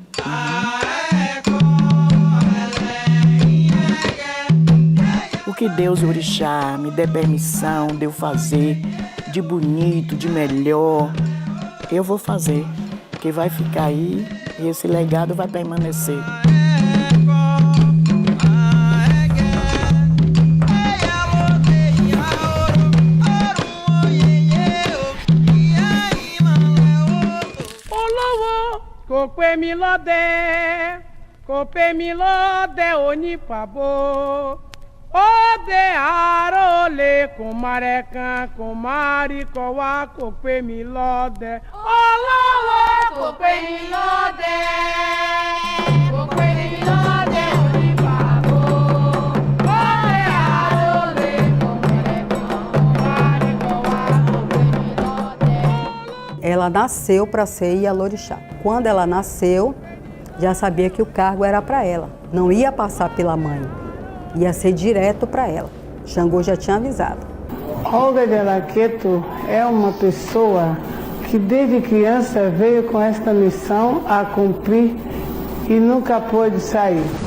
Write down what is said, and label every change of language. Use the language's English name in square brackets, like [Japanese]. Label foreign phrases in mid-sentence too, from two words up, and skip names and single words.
[Portuguese] O que Deus, o Orixá, me dê permissão de eu fazer de bonito, de melhor, eu vou fazer, que vai ficar aí e esse legado vai permanecer. [Yoruba] Kòpé mi lọ́dẹ, kòpé mi lọ́dẹ onípàbó. Ode arole kumare kan kumari ko wa kòpé mi lọ́dẹ. Olówó kòpé mi lọ́dẹ, kòpé mi lọ́dẹ onípàbó. Ode arole kumare kan kumari ko wa kòpé mi lọ́dẹ. [Portuguese] Ela nasceu para ser Ialorixá. Quando ela nasceu, já sabia que o cargo era para ela. Não ia passar pela mãe, ia ser direto para ela. Xangô já tinha avisado. Olga de Alaqueto é uma pessoa que desde criança veio com esta missão a cumprir e nunca pôde sair.